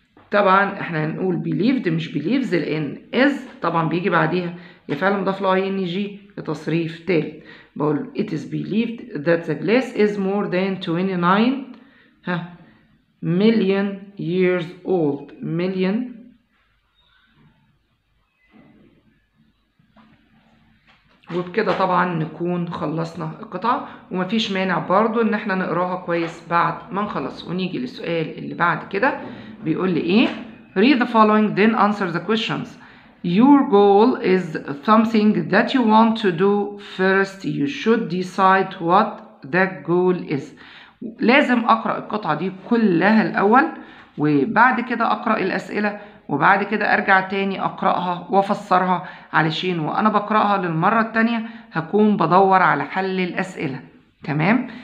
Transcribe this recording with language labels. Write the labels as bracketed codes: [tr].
[ar] طبعا احنا هنقول believed مش believes لان is طبعا بيجي بعديها يا فعل مضاف له ing لتصريف تالت. بقول [en] it is believed that the glass is more than 29 million years old. [ar] million وبكده طبعا نكون خلصنا القطعة ومفيش مانع برضو ان احنا نقراها كويس بعد ما نخلص. ونيجي للسؤال اللي بعد كده بيقول لي ايه؟ [en] read the following then answer the questions. Your goal is something that you want to do. First you should decide what that goal is. [ar] لازم اقرأ القطعة دي كلها الاول وبعد كده اقرأ الاسئلة وبعد كده ارجع تاني اقرأها وافسرها علشان وانا بقرأها للمرة التانية هكون بدور على حل الاسئلة. تمام.